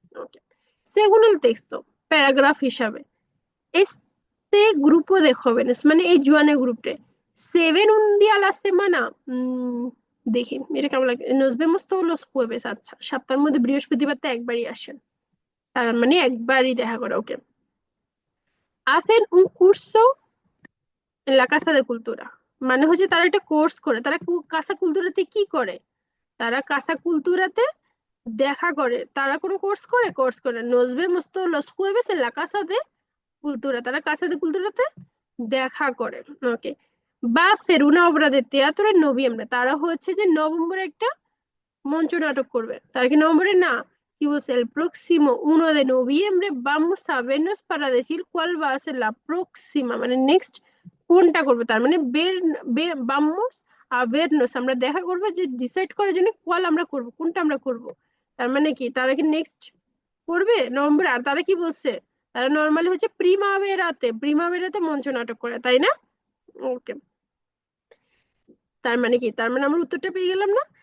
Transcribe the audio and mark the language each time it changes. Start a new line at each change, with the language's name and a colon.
Bangla: ওকে,
Spanish: según el texto,
Bangla: paragraph হিসাবে,
Spanish: este grupo de jóvenes,
Bangla: মানে এই জুয়ানের গ্রুপে, 7
Spanish: un día a la semana,
Bangla: দেখি এটা কেমন লাগে,
Spanish: nos vemos todos los jueves,
Bangla: আচ্ছা সপ্তাহের মধ্যে বৃহস্পতিবার তো একবারই আসেন, তার মানে একবারই দেখা করে। ওকে,
Spanish: hacen un curso en la casa de cultura,
Bangla: মানে হচ্ছে তারা একটা কোর্স করে। তারা কাসা কুলতুরাতে কি করে? তারা কাসা কুলতুরাতে দেখা করে। তারা কোনো কোর্স করে
Spanish: nos vemos todos los jueves en la casa de cultura,
Bangla: তারা কাসা de culturaতে দেখা করে। ওকে, বা
Spanish: hacer una obra de teatro en noviembre,
Bangla: তারা হচ্ছে যে নভেম্বরে একটা মঞ্চ নাটক করবে। তার কি নভেম্বরে না, কি বলছে?
Spanish: el próximo 1 de noviembre vamos a vernos para decir cuál va a ser la próxima,
Bangla: মানে নেক্সট কোনটা করবে। তার মানে
Spanish: vamos a vernos,
Bangla: আমরা দেখা করবো, যে ডিসাইড করার জন্য কোয়াল আমরা করব, কোনটা আমরা করব। তার মানে কি তারা কি নেক্সট করবে নভেম্বর? আর তারা কি বলছে? তারা নর্মালি হচ্ছে প্রিমাভেরাতে মঞ্চ নাটক করে, তাই না? ওকে, তার মানে কি? তার মানে আমরা উত্তরটা পেয়ে গেলাম না?